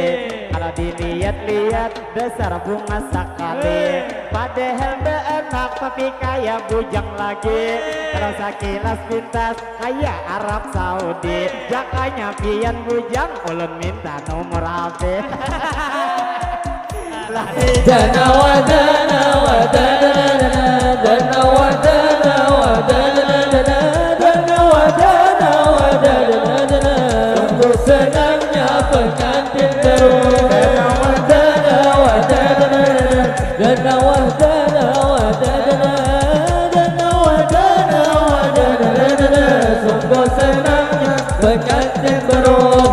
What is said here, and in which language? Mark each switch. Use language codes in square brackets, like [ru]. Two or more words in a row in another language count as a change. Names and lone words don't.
[bjn] Kalau dilihat-lihat dasar bunga sekali, padahal enak tapi kayak bujang lagi. Kalau sekilas pintas kayak Arab Saudi, jakanya pian bujang ulun minta nomor HP. Dana wa dana wa dana dana wa dana wa dana dana wa dana wa dana. [id] Sungguh senangnya pengantin terus. Dana wa dana wa dana dana wa dana wa dana dana wa dana wa dana. Sungguh senangnya pengantin terus.